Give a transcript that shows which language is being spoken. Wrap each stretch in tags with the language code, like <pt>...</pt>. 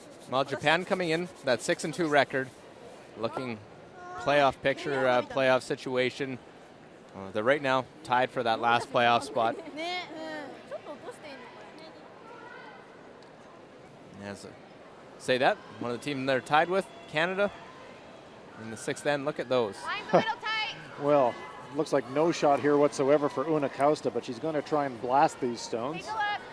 <en>Well, Japan coming in, that 6-2 record, looking playoff picture, playoff situation. They're right now tied for that last playoff spot.</en> <ja>ね、ちょっと落としていいのこれ。</ja> <en>As say that, one of the teams they're tied with, Canada, in the 6th end. Look at those. Line's a little tight. Well, looks like no shot here whatsoever for Una Costa, but she's going to try and blast these stones. Take a look.</en>